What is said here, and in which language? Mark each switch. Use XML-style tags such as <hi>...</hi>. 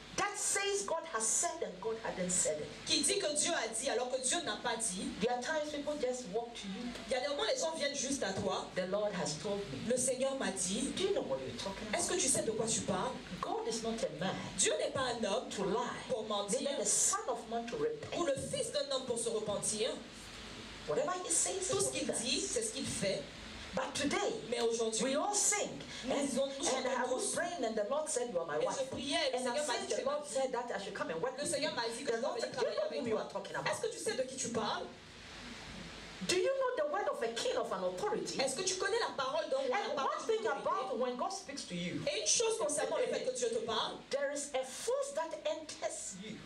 <en>that says God has said and God hadn't said it.</en> <fr>Qui dit que Dieu a dit alors que Dieu n'a pas dit.</fr> <en>There are times people just walk to you.</en> <fr>Il y a des moments les gens viennent juste à toi.</fr> <en>The Lord has told me.</en> <fr>Le Seigneur m'a dit.</fr> <en>Do you know what you're talking about?</en> <fr>Est-ce que tu sais de quoi tu parles?</fr> <en>God is not a man.</en> <fr>Dieu n'est pas un homme</fr> <en>to lie.</en> <fr>Pour mentir.</fr> <en>The Son of Man to repent.</en> <fr>Ou le Fils d'un homme pour se repentir.</fr> <en>Whatever he says,</en> <fr>tout ce qu'il dit, c'est ce qu'il fait.</fr> <en>But today,</en> <fr>Mais aujourd'hui,</fr> <en>we all sing. And I was praying and the Lord said, you are my wife. And I said, the Lord said that I should come and work with you. The Lord said, do you know whom you are talking about?</en> <fr>Est-ce que tu sais de qui tu parles?</fr> <en>Do you know the word of a king of an authority?</en> <fr>Est-ce que tu connais la parole d'un roi?</fr> <en>And one thing about when God speaks to you,</en> <fr>et une chose concernant le fait que Dieu te parle,</fr> <en>there is a force that enters you.</en>